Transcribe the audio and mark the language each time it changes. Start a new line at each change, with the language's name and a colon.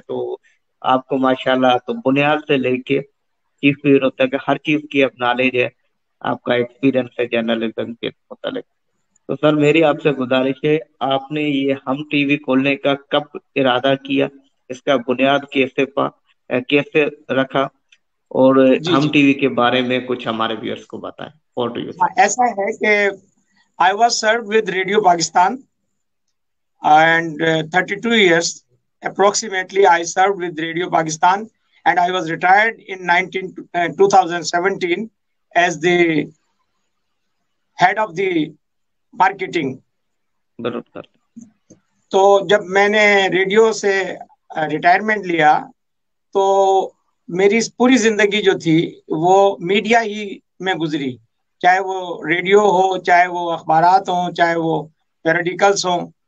Urdu: تو آپ کو ماشاءاللہ تو بنیاد سے لے کے چیف بیورو تک ہر چیز کی اب نالج ہے، آپ کا ایکسپیرئنس ہے جرنلزم کے متعلق. تو سر میری آپ سے گزارش ہے، آپ نے یہ ہم ٹی وی کھولنے کا کب ارادہ کیا، اس کا بنیاد کیسے رکھا، اور جی ہم جی. ٹی وی کے بارے میں کچھ ہمارے ویورز کو بتائیں. اور ٹو یو ہاں، سر.
English: ایسا ہے کہ I was serve with Radio Pakistan and 32 years approximately I served with Radio Pakistan, and I was retired in 2017 as the head of the marketing.
Urdu: برابر. تو جب میں نے ریڈیو سے ریٹائرمنٹ لیا تو میری پوری زندگی جو تھی وہ میڈیا ہی میں گزری، چاہے وہ ریڈیو ہو، چاہے وہ اخبارات ہوں، چاہے وہ پیریڈیکلس ہوں.